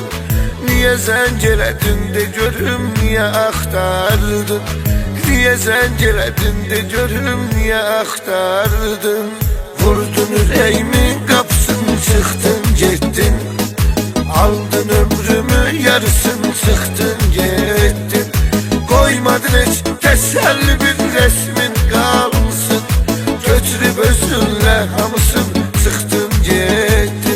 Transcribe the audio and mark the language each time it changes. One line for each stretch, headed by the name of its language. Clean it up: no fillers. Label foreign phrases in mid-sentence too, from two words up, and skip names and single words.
Azerbaijani: Niye zəncirədin de görüm, niye axtardın? Niye zəncirədin de görüm, niye axtardın?
Turkish: Vurdun yüreğimin kapısını, çıktın getdin. Aldın ömrümü yarısını, çıktın getdin.
Azerbaijani: Koymadın heç təsəlli bir resmin qalsın. Götürüb özünlə hamısın, çıxdın getdin.